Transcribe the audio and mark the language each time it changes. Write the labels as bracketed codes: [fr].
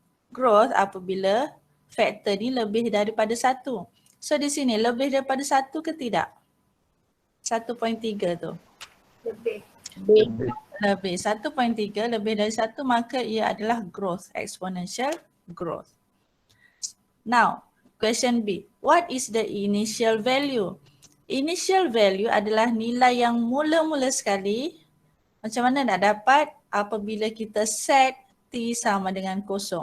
[ms] Growth apabila faktor ni lebih daripada 1. So di sini lebih daripada 1 ke tidak? 1.3 tu. Lebih. Lebih. 1.3 lebih dari 1 maka ia adalah growth, exponential growth. [en] Now, question B. What is the initial value? [ms] Initial value adalah nilai yang mula-mula sekali. Macam mana nak dapat apabila kita set T sama dengan 0.